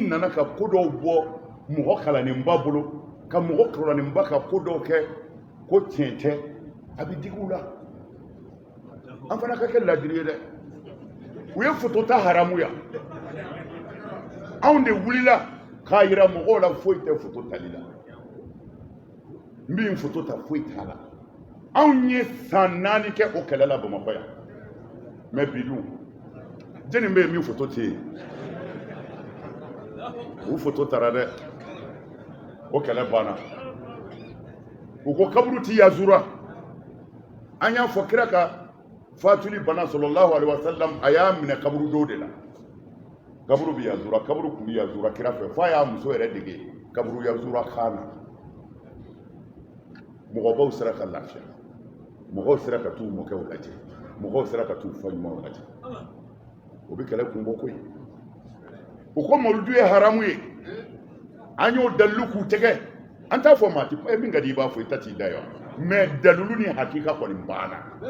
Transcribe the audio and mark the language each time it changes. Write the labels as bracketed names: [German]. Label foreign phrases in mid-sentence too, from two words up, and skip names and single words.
[Bambara] nana ka ko dɔw bɔ mɔgɔ kalannenba bolo ka mɔgɔ kalannenba ka ko dɔw kɛ ko tiɲɛ tɛ a bɛ digi u la an fana ka kɛ ladiri ye dɛ u ye foto ta haramu yan anw de wulila k'a yira mɔgɔw la foyi tɛ foto tali la n bɛ foto ta foyi t'a la anw ye san 4 kɛ o kɛlɛ la Bamakɔ yan mɛ bi dun jɛni bɛ yen min foto tɛ yen u foto taara dɛ o kɛlɛ banna u ko kaburu ti yazura an y'a fɔ kira ka fatuli bana [Arabic] صلى الله عليه وسلم [Bambara] a y'a minɛ kaburu dɔw de la kaburu bɛ yazura kaburu kun bɛ yazura kira fɛ f'a y'a muso yɛrɛ dege kaburu yazura kan na mɔgɔbaw sera ka lafiya mɔgɔw sera ka t'u mɔkɛw lajɛ mɔgɔw sera ka t'u faɲumanw lajɛ o bɛ kɛlɛ kun bɔ koyi u ko mawludu ye haramu ye an y'o dalilu k'u tɛgɛ an t'a fɔ maa ti min ka di i b'a fɔ i ta t'i da yan mɛ dalilu ni hakika kɔni banna